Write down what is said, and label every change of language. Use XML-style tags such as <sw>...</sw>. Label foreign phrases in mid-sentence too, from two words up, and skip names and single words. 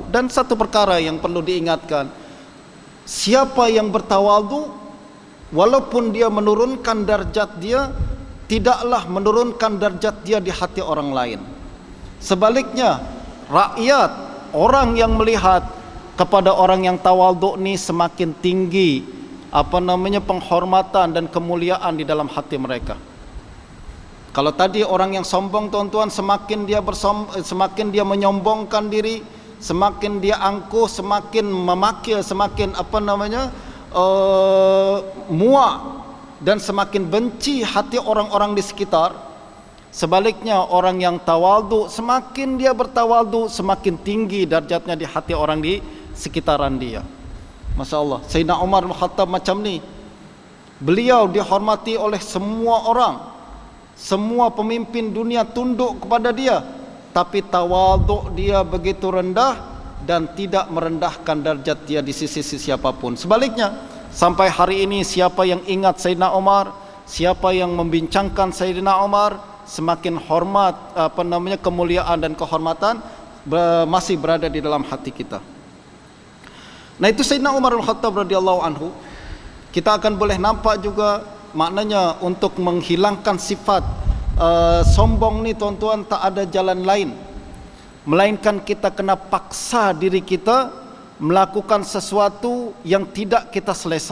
<ms>Dan satu perkara yang perlu diingatkan, siapa yang bertawadhu, walaupun dia menurunkan darjat dia, tidaklah menurunkan darjat dia di hati orang lain. Sebaliknya, rakyat, orang yang melihat kepada orang yang tawadhu ni semakin tinggi penghormatan dan kemuliaan di dalam hati mereka. Kalau tadi orang yang sombong tuan-tuan, semakin semakin dia menyombongkan diri, semakin dia angkuh, semakin memakil, semakin muak, dan semakin benci hati orang-orang di sekitar. Sebaliknya orang yang tawadhu, semakin dia bertawadhu, semakin tinggi darjatnya di hati orang di sekitaran dia.</ms> <ar>ما شاء الله,</ar> <ms>Sayyidina Umar bin Khattab macam ni. Beliau dihormati oleh semua orang, semua pemimpin dunia tunduk kepada dia, tapi tawadhu dia begitu rendah dan tidak merendahkan darjat dia di sisi siapapun. Sebaliknya, sampai hari ini siapa yang ingat Sayyidina Umar, siapa yang membincangkan Sayyidina Umar, semakin hormat, kemuliaan dan kehormatan masih berada di dalam hati kita. Nah, itu Sayyidina Umar bin Khattab</ms> <ar>رضي الله عنه.</ar> <ms>Kita akan boleh nampak juga maknanya untuk menghilangkan sifat sombong ni tuan-tuan, tak ada jalan lain melainkan kita kena paksa diri kita melakukan sesuatu yang tidak kita selesa.</ms>